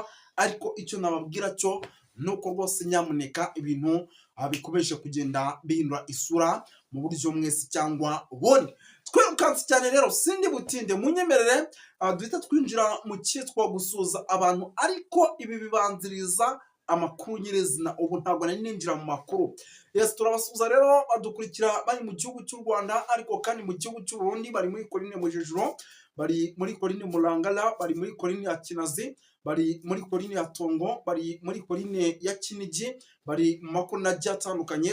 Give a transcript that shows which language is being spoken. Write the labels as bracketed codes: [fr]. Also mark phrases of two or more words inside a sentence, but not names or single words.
[rw] Ariko icyo nababwira cyo nuko rwose nyamuneka ibintu bikomeje kugenda bihindura isura mu buryo mwese cyangwa ubundi. Twirukanse cyane rero sindi butinde, munyemerere duhita twinjira mu cyitwa gusuza abantu, ariko ibi bibanziriza amakuru nyirizina. Ubu ntabwo nari ninjira mu makuru. Yes, turabasuza rero badukurikira bari mu gihugu cy'u Rwanda, ariko kandi mu gihugu cy'u Burundi, bari muri Coline Mujejuro, bari muri Coline Murangala, bari muri Coline ya Kinazi, bari muri Coline ya Tongo, bari muri Coline ya Kinigi, bari mu makuru nagiye atandukanye.